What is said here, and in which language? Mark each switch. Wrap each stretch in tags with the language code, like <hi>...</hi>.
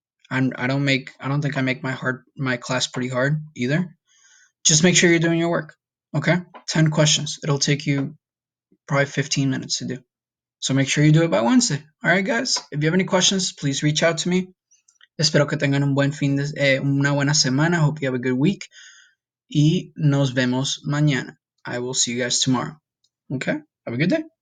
<en>I don't think I make my class pretty hard either. Just make sure you're doing your work. Okay? 10 questions. It'll take you probably 15 minutes to do. So make sure you do it by Wednesday. All right, guys? If you have any questions, please reach out to me.</en> <es>Espero que tengan una buena semana.</es> <en>Hope you have a good week.</en> <es>Y nos vemos mañana.</es> <en>I will see you guys tomorrow. Okay? Have a good day.</en>